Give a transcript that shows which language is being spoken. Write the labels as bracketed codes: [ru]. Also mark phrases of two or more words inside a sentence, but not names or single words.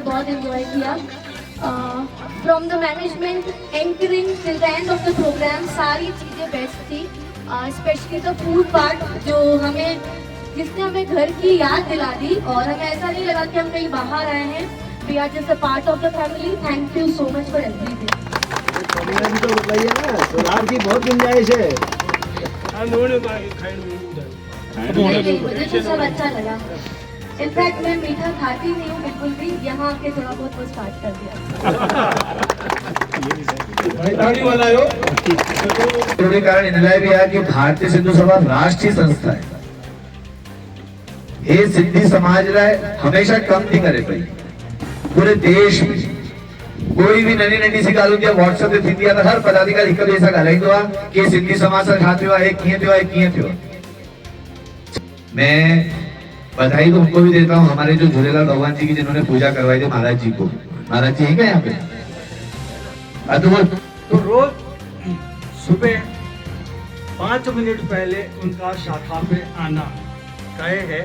[hi] एंजॉय किया। [en] from the management anchoring till the end of the program [hi] सारी चीज़ें बेस्ट थी। [en] specially the food part [hi] जिसने हमें घर की याद दिला दी और हमें ऐसा नहीं लगा कि हम कहीं बाहर आए हैं। [en] We are just a part of the family. Thank you so much for everything. [hi] तो बताइए ना, सोनार की बहुत गुंजाइश है। नहीं, मुझे तो सब अच्छा लगा। इनफैक्ट मैं मीठा खाती नहीं हूँ बिल्कुल भी, यहाँ आके थोड़ा बहुत वो स्टार्ट कर दिया। [sd] थोड़े कारण इनलाय भी है कि भारतीय सिंधु सभा राष्ट्रीय संस्था है। ये सिंधी समाज लाए हमेशा कम थी करे पई [hi] पूरे देश में [sd] कोई भी ननी ननी सी ॻाल्हि हूंदी आहे व्हाट्सएप ते थींदी आहे त हर पदाधिकारी हिक ॿिए सां ॻाल्हाईंदो आहे कि सिंधी समाज सां छा थियो आहे, कीअं थियो आहे, कीअं थियो आहे। [hi] मैं बधाई तो उनको भी देता हूँ, हमारे जो झूलेलाल भगवान जी की जिन्होंने पूजा करवाई थी महाराज जी को। महाराज जी है क्या यहाँ पे? तो रोज सुबह 5 मिनट पहले उनका शाखा पे आना तय है।